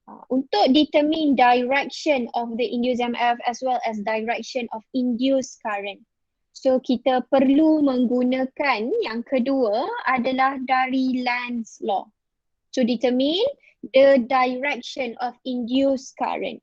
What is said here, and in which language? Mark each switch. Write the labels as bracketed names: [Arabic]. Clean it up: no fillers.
[English] Untuk determine direction of the induced EMF as well as direction of induced current. [Malay] So kita perlu menggunakan yang kedua adalah dari Lenz's law. [English] To determine the direction of induced current.